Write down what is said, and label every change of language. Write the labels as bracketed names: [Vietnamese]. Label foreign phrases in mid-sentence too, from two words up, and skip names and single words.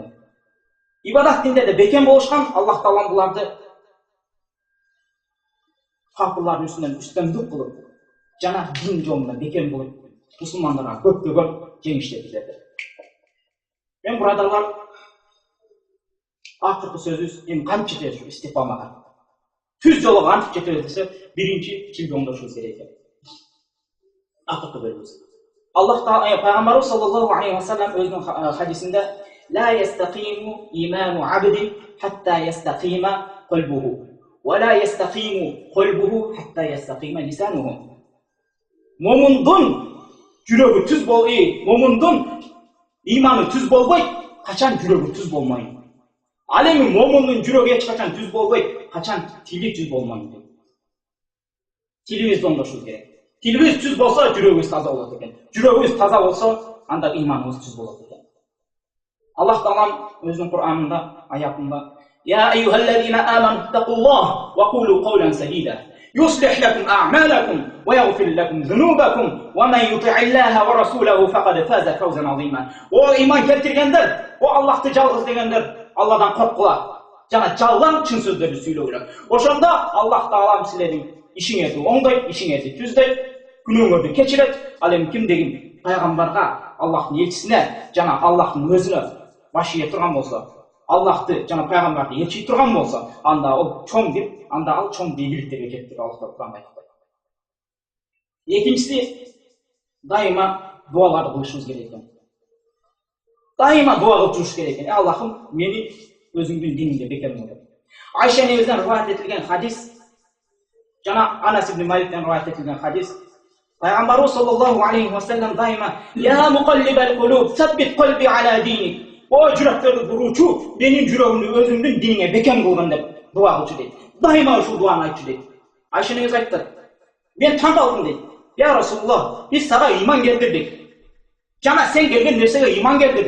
[Kyrgyz] Ибадат диндерде бекем болушкан, Аллах Таалам буларды капырлардын үстөмдүк кылып жана дин жолунда бекем болуп, мусулмандарга көптөгөн жеңиштерди берди. Мен бурадарлар, акыркы сөзүбүз эми кантип жетет ушу истикомага. Түз жолго кантип жетет десе, биринчи тилди оңдошубуз керек экен. Акыркы бөлүбүз. Аллах Таала пайгамбарыбыз [Arabic] صلى الله عليه وسلم [Kyrgyz] өзүнүн хадисинде [Arabic] لا يستقيم إيمان عبد حتى يستقيم قلبه ولا يستقيم قلبه حتى يستقيم لسانه. [Kyrgyz] Момундун жүрөгү түз момундун иманы түз болбойт, качан жүрөгү түз болмойт. Ал эми момундун жүрөгү эч качан түз болбойт, качан тили түз болмойт. Тилибизди оңдошубуз керек. Тилибиз түз болсо, жүрөгүбүз таза болот экен. Жүрөгүбүз таза болсо, анда иманыбыз түз болот экен. Аллах Таала өзүнүн Куранында, аятында [Arabic] "يا أيها الذين آمنوا اتقوا الله وقولوا قولا سديدا يصلح لكم أعمالكم ويغفر لكم ذنوبكم ومن يطع الله ورسوله فقد فاز فوزا عظيما." [Kyrgyz] О иман келтиргендер, о Аллахты жалгыз дегендер, Аллахдан корккулар. Jana жалган чын сөздөрдү сүйлөгүлөр. Ошондо Allah Taala силердин ишиңерди оңдойт, ишиңерди түздөйт, күнөөңөрдү кечирет. Ал эми кимдегин пайгамбарга, Аллахтын элчисине жана Аллахтын өзүнө баш ийе турган болсо, Аллахты жана пайгамбарды элчий турган болсо, анда ал чоң деп, анда ал чоң ийгиликтерге жетти деп Аллах Таала айтты. Экинчиси, дайыма дуаларды кылышыбыз керек экен. Дайыма дуа кылып жүрүш керек экен. Аллахым, мени өзүңдүн диниңде бекем кыл. Айша энебизден риваят этилген хадис, жана Анас ибн Маликтен риваят этилген хадис, Пайгамбарыбыз [Arabic] صلى الله عليه وسلم [Kyrgyz] дайыма [Arabic] "يا مقلب القلوب ثبت قلبي على دينك." [Kyrgyz] О жүрөктөрдү буручу, менин жүрөгүмдү өзүңдүн диниңе бекем кылгын деп дуа кылчу дейт. Дайыма ушул дуаны айтчу дейт. Айша энебиз айтты. Мен таң калдым дейт. [Arabic] "يا رسول الله, [Kyrgyz] биз сага иман келтирдик. Жана сен келген нерсеге иман келтирдик.